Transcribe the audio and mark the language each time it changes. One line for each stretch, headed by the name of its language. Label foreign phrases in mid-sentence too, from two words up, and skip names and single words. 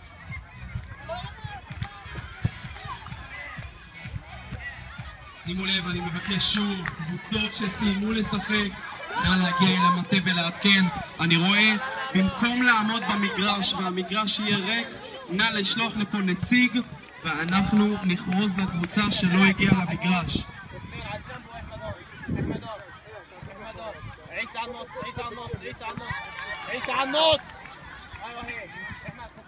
Hebrew: שימו לב, אני מבקש שוב, קבוצות שסיימו לשחק, נא להגיע אל המטה ולעדכן. אני רואה, במקום לעמוד במגרש והמגרש יהיה ריק, נא לשלוח לפה נציג ואנחנו נכרוז לקבוצה שלא הגיעה למגרש.
Arabic: عيسى على النص عيسى على النص عيسى على النص عيسى على النص ايوه هيك احمد